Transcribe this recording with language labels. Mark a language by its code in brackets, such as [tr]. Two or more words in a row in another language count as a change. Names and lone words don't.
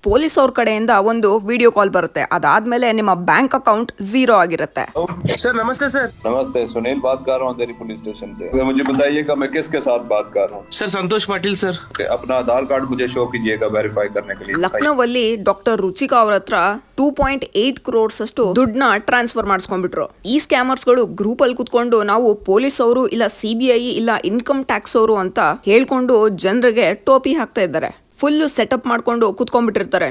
[kn] ಪೊಲೀಸ್ ಅವ್ರ ಕಡೆಯಿಂದ ಒಂದು [en] video call [kn] ಬರುತ್ತೆ. ಅದಾದ್ಮೇಲೆ ನಿಮ್ಮ [en] bank account [kn] ಝೀರೋ ಆಗಿರುತ್ತೆ. [hi] सर नमस्ते सर। नमस्ते, सुनील बात कर रहा हूँ दिल्ली [en] police station [hi] से। मुझे बताइएगा मैं किसके साथ बात कर रहा हूँ? सर संतोष पाटिल सर। अपना आधार कार्ड मुझे शो कीजिएगा वेरीफाई करने के लिए। [kn] ಲಕ್ನೋವಲ್ಲಿ ಡಾಕ್ಟರ್ ರುಚಿಕಾ ಅವ್ರ ಹತ್ರ 2.8 crores ಅಷ್ಟು ದುಡ್ಡನ್ನ ಟ್ರಾನ್ಸ್ಫರ್ ಮಾಡಿಸ್ಕೊಂಡ್ಬಿಟ್ರು. ಈ ಸ್ಕ್ಯಾಮರ್ಸ್ ಗಳು ಗ್ರೂಪ್ ಅಲ್ಲಿ ಕುತ್ಕೊಂಡು ನಾವು ಪೊಲೀಸ್ ಅವರು ಇಲ್ಲ CBI ಇಲ್ಲ [en] income tax [kn] ಅವರು ಅಂತ ಹೇಳ್ಕೊಂಡು ಜನರಿಗೆ ಟೋಪಿ ಹಾಕ್ತಾ ಇದ್ದಾರೆ. [en] full setup [kn] ಮಾಡ್ಕೊಂಡು ಕುತ್ಕೊಂಡ್ಬಿಟ್ಟಿರ್ತಾರೆ.